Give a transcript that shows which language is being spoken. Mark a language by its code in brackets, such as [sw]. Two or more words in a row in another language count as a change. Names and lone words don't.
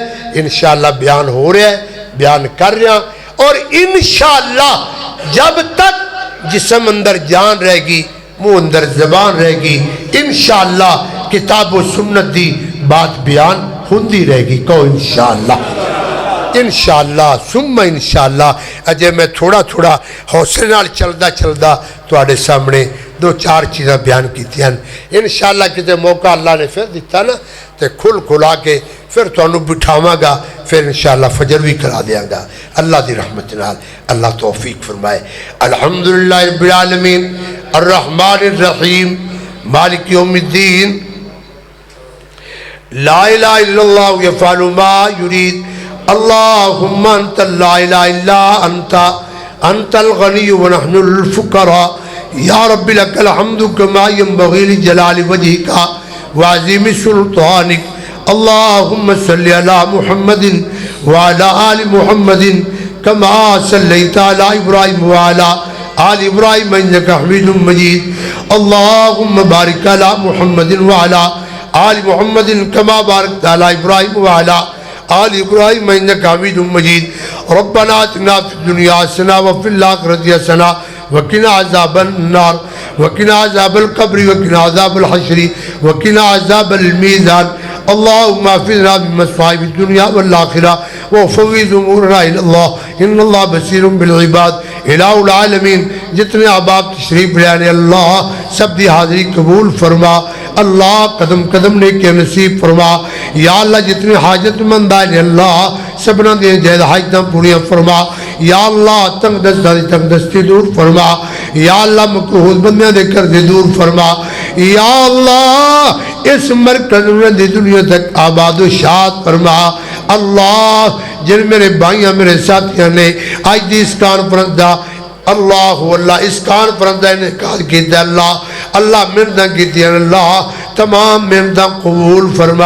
[pa] انشاءاللہ بیان ہو رہا ہے، بیان کر رہا. اور انشاءاللہ جب تک جسم اندر جان رہے گی منہ اندر زبان رہے گی انشاءاللہ کتاب و سنت دی بات بیان ہوندی رہے گی. کہو انشاءاللہ. [ar] انشاءاللہ ثم انشاءاللہ. [pa] اجے میں تھوڑا تھوڑا حوصلے نال چلدا چلدا تواڈے سامنے 2-4 چیزاں بیان کیتی ہیں. انشاءاللہ کتے موقع اللہ نے پھر دیتا نا تے کھل کھلا کے پھر تانوں بٹھاواں گا. پھر انشاءاللہ فجر بھی کرا دیاں گا اللہ دی رحمت نال. اللہ توفیق فرمائے. [ar] الحمدللہ رب العالمین الرحمن الرحیم مالک یوم الدین. لا الہ الا اللہ یفعل ما یرید. اللہم انت لا الہ الا انت الغنی ونحن الفقراء. یا رب لک الحمد کما ینبغی لجلال وجہک وعظیم سلطانک. اللہم صلی علی محمد وعلی آل محمد کما صلیت علی ابراہیم وعلی آل ابراہیم انک حمید مجید. اللہم بارک علی محمد وعلی آل محمد کما بارکت علی ابراہیم وعلی آل ابراہیم انک حمید مجید. ربنا آتنا فی الدنیا حسنہ وفی الآخرۃ حسنہ وقنا عذاب النار وقنا عذاب القبر وقنا عذاب الحشر وقنا عذاب المیزان. اللہم احفظنا من مصائب الدنیا والآخرہ وفوض امورنا الى اللہ ان اللہ بصیر بالعباد. الہ العالمین [pa] جتنے احباب تشریف لے آنے اللہ سب دی حاضری قبول فرما. اللہ قدم قدم نیکی نصیب فرما. یا اللہ جتنے حاجت مند آئے اللہ سبنا دے جہد حاجتاں پوریاں فرما. یا اللہ تنگ دستی دور فرما. یا اللہ مکروہ بندیاں دے کر دے دور فرما. یا اللہ اس مرکز میں دی دنیا تک آباد و شاد فرما. اللہ جن میرے بھائیاں میرے ساتھیاں نے آج دی اس کانفرنس دا اللہ اللہ اس کانفرنس دا انعقاد کیتا اللہ اللہ مردہ کیتی اللہ تمام مردہ قبول فرما.